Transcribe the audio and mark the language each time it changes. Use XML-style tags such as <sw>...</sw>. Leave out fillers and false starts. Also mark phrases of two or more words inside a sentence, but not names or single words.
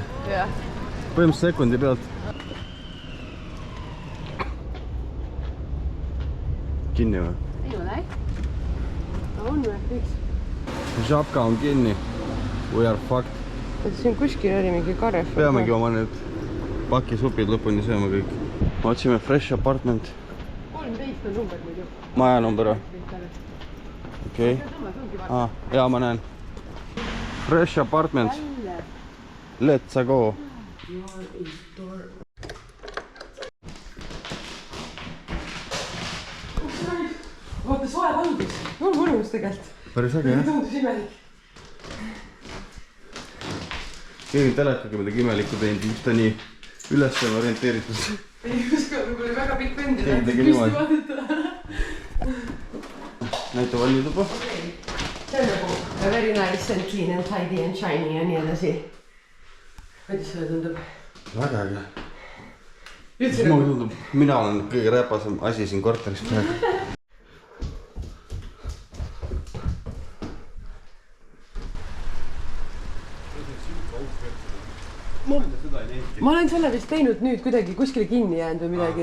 <et>Jah. Põhimõtteliselt sekundi pealt. Kinni või? Ei ole. On või? Miks? Žabka on kinni.</et> <en>We are fucked.</en> <et>Siin kuskil oli mingi Carrefour. Peamegi oma need pakisupid lõpuni sööma kõik. Otsime Fresh Apartment. 13 on number muidu. Maja number või? Okei. Jaa, ma näen. Fresh Apartments.</et> <en>Let's go.</en> <et>Vaata, soe valgus. On mõnus tegelikult. Päris äge, jah? Tundus imelik. Keegi telekaga midagi imelikku teinud, miks ta nii üles on orienteeritud. Ei usko, kui oli väga pikk vend. Keegi tegi niimoodi. Näita valmituba. See on nagu</et> <en>very nice and clean and tidy and shiny</en> <et>ja nii edasi. Kuidas sulle tundub? Väga äge. Mulle tundub, mina olen kõige räpasem asi siin korteris praegu. Ma olen selle vist teinud nüüd kuidagi kuskile kinni jäänud või midagi.</et>